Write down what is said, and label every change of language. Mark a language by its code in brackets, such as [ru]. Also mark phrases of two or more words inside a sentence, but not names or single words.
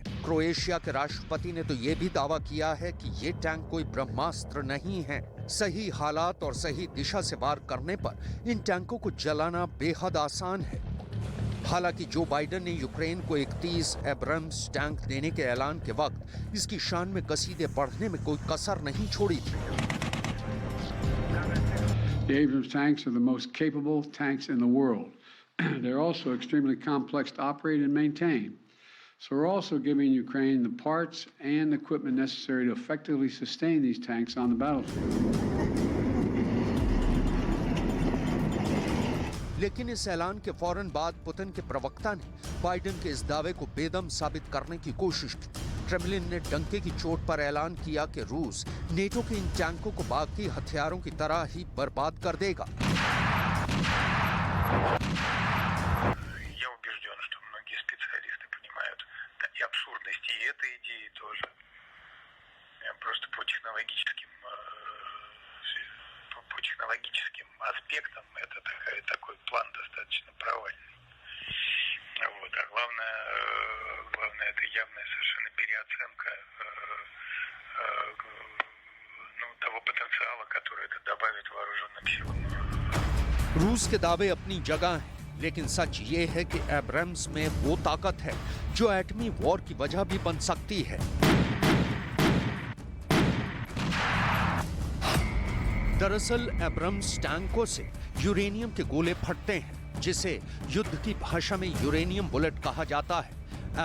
[hi] क्रोएशिया के राष्ट्रपति ने तो ये भी दावा किया है कि ये टैंक कोई ब्रह्मास्त्र नहीं है। सही हालात और सही दिशा से वार करने पर इन टैंकों को जलाना बेहद आसान है। हालांकि जो बाइडेन ने यूक्रेन को 31 एब्राम्स टैंक देने के ऐलान के वक्त इसकी शान में कसीदे बढ़ने में कोई कसर नहीं छोड़ी थी। [en] The Abrams tanks are the most capable tanks in the world. They're also extremely complex to operate and maintain. So we're also giving Ukraine the parts and equipment necessary to effectively sustain these tanks on the battlefield. [hi] लेकिन इस ऐलान के फौरन बाद पुतिन के प्रवक्ता ने बाइडेन के इस दावे को बेदम साबित करने की कोशिश की। क्रेमलिन ने डंके की चोट पर ऐलान किया कि रूस नेटो के इन टैंकों को बाकी हथियारों की तरह ही बर्बाद कर देगा। [ru] Я убежден, что многие специалисты понимают и абсурдность и этой идеи тоже. Просто по технологическим аспектам это такой план достаточно провальный. Вот. А главное это явная совершенно переоценка того потенциала, который это добавит вооруженным силам. [hi] रूस के दावे अपनी जगह हैं, लेकिन सच ये है कि एब्राम्स में वो ताकत है जो एटमी वॉर की वजह भी बन सकती है। दरअसल एब्राम्स टैंकों से यूरेनियम के गोले फटते हैं, जिसे युद्ध की भाषा में [en] uranium bullet [hi] कहा जाता है।